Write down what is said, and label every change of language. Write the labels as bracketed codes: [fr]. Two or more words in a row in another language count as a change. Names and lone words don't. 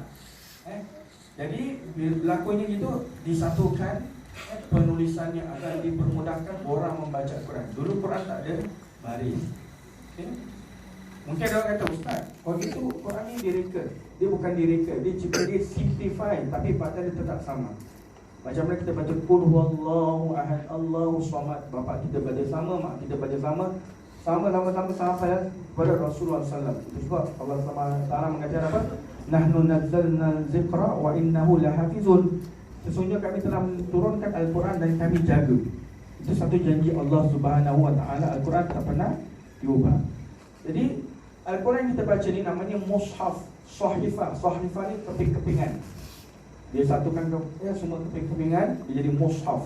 [ms] Jadi bila berlakunya gitu, disatukan penulisannya agar dipermudahkan orang membaca Quran. Dulu Quran tak ada baris. Mungkin ada orang kata, Ustaz, kalau gitu Quran ni direka. Dia bukan direka, dia simplify, tapi pada dia tetap sama. Macam mana kita baca [ar] قل هو الله أحد، الله الصمد. [ms] Bapa kita baca sama, mak kita baca sama, sama-sama sampai kepada Rasulullah SAW. Itu sebab Allah SWT mengajar apa? [ar] نحن نزلنا الذكر وإنه لحافظون. [ms] Sesungguhnya kami telah menurunkan Al-Quran dan kami jaga. Itu satu janji Allah Subhanahu Wa Taala. Al-Quran tak pernah diubah. Jadi Al-Quran yang kita baca ni namanya mushaf, sahifah. Sahifah ni keping-kepingan. Dia satukan semua keping-kepingan, dia jadi mushaf.